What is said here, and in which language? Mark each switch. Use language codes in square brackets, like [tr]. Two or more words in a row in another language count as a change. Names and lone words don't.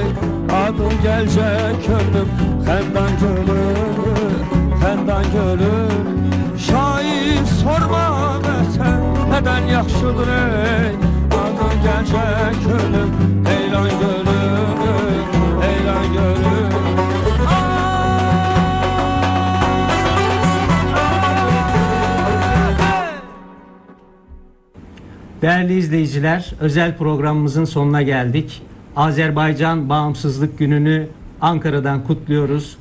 [az] Adı gəlcək ölüb xəndan göründü, xəndan göründü. Şair sorma vətən nədən yaxşıdır ey. Adı gəlcək ölüb heyran göründü, heyran göründü. [tr] Değerli izleyiciler, özel programımızın sonuna geldik. Azerbaycan Bağımsızlık Günü'nü Ankara'dan kutluyoruz.